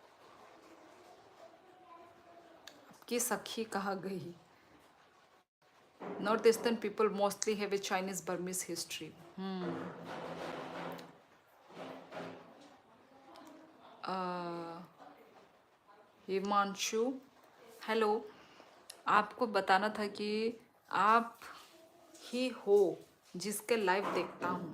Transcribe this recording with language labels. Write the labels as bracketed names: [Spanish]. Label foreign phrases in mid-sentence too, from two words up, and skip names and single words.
[Hindi] आपकी सखी कहाँ गई? [English] North Eastern people mostly have a Chinese Burmese history. [Hindi] Uh, हिमांशु, हेलो। आपको बताना था कि आप ही हो जिसके लाइव देखता हूँ।